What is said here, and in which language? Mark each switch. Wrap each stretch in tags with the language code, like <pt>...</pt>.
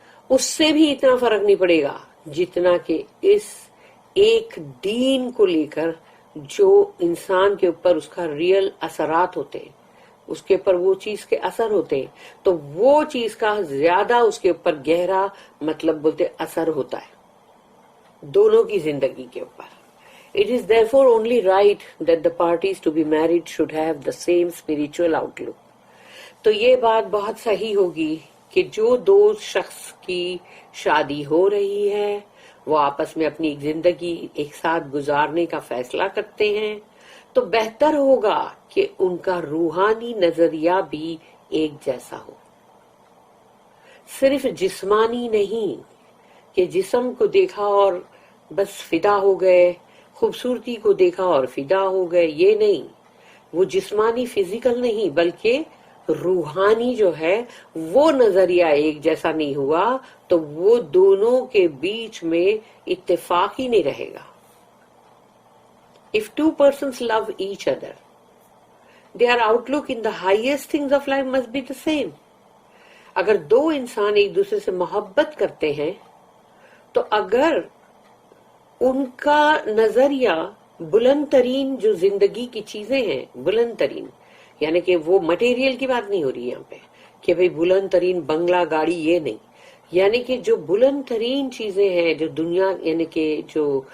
<ur>اس سے بھی اتنا فرق نہیں پڑے گا جتنا کہ اس ایک دین کو لے کر جو انسان کے اوپر اس کا ریئل اثرات ہوتے ہیں، اس کے اوپر وہ چیز کے اثر ہوتے ہیں، تو وہ چیز کا زیادہ اس کے اوپر گہرا مطلب بولتے اثر ہوتا ہے دونوں کی زندگی کے اوپر.</ur> <en>It is therefore only right that the parties to be married should have the same spiritual outlook.</en> <ur>تو یہ بات بہت صحیح ہوگی کہ جو دو شخص کی شادی ہو رہی ہے وہ آپس میں اپنی زندگی ایک ساتھ گزارنے کا فیصلہ کرتے ہیں، تو بہتر ہوگا کہ ان کا روحانی نظریہ بھی ایک جیسا ہو. صرف جسمانی نہیں کہ جسم کو دیکھا اور بس فدا ہو گئے، خوبصورتی کو دیکھا اور فدا ہو گئے، یہ نہیں. وہ جسمانی فزیکل نہیں بلکہ روحانی جو ہے وہ نظریہ ایک جیسا نہیں ہوا تو وہ دونوں کے بیچ میں اتفاق ہی نہیں رہے گا.</ur> <en>If two persons love each other, their outlook in the highest things of life must be the same.</en> <ur>اگر دو انسان ایک دوسرے سے محبت کرتے ہیں تو اگر ان کا نظریہ بلند ترین جو زندگی کی چیزیں ہیں، بلند ترین یعنی کہ وہ مٹیریل کی بات نہیں ہو رہی یہاں پہ کہ بھئی بلند ترین بنگلہ گاڑی، یہ نہیں، یعنی کہ جو بلند ترین چیزیں ہیں جو دنیا یعنی کہ جو</ur>